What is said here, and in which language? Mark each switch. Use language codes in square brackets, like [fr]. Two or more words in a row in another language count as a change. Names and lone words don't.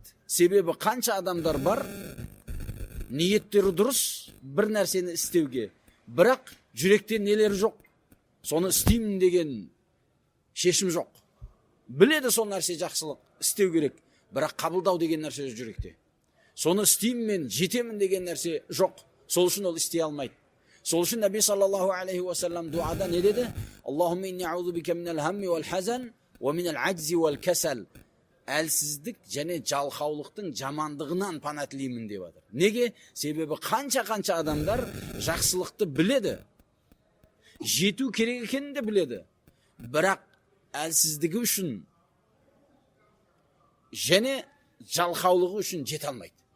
[kk] Себебі қанша адамдар бар, ниеттері дұрыс бір нәрсені істеуге, бірақ жүректе нелері жоқ, соны істеймін деген шешім жоқ. Біледі сол нәрсе жақсылық, істеу керек, бірақ қабылдау деген нәрсе жүректе. Соны істеймін мен, жетемін деген нәрсе жоқ, сол үшін ол істей алмайды. Сол үшін [ar] النبي صلى الله عليه وسلم [kk] дуада не деді? [ar] اللهم إني أعوذ بك من الهم والحزن ومن العجز والكسل. [kk] Әлсіздік және жалқаулықтың жамандығынан пана тілеймін деп жатыр. Неге? Себебі қанша адамдар жақсылықты біледі, жету керек екенін де біледі, бірақ әлсіздігі үшін және жалқаулығы үшін жете алмайды.